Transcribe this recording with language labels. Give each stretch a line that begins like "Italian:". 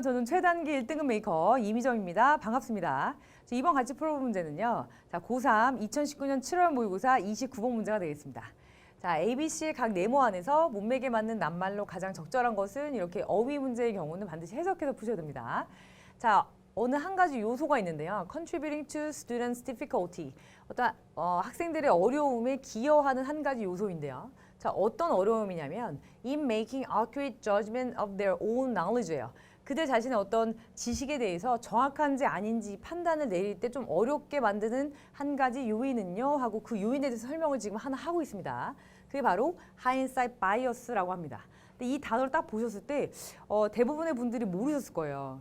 Korean: 저는 최단기 1등급 메이커 이미정입니다. 반갑습니다. 이번 같이 풀어볼 문제는요. 자, 고3 2019년 7월 모의고사 29번 문제가 되겠습니다. 자, ABC의 각 네모 안에서 문맥에 맞는 낱말로 가장 적절한 것은 이렇게 어휘 문제의 경우는 반드시 해석해서 푸셔야 됩니다. 자, 어느 한 가지 요소가 있는데요.
English: Contributing to students' difficulty.
Korean: 어떤 학생들의 어려움에 기여하는 한 가지 요소인데요. 자, 어떤 어려움이냐면
English: in making accurate judgment of their own knowledge예요.
Korean: 그들 자신의 어떤 지식에 대해서 정확한지 아닌지 판단을 내릴 때 좀 어렵게 만드는 한 가지 요인은요 하고 그 요인에 대해서 설명을 지금 하나 하고 있습니다. 그게 바로 hindsight bias라고 합니다. 근데 이 단어를 딱 보셨을 때 대부분의 분들이 모르셨을 거예요.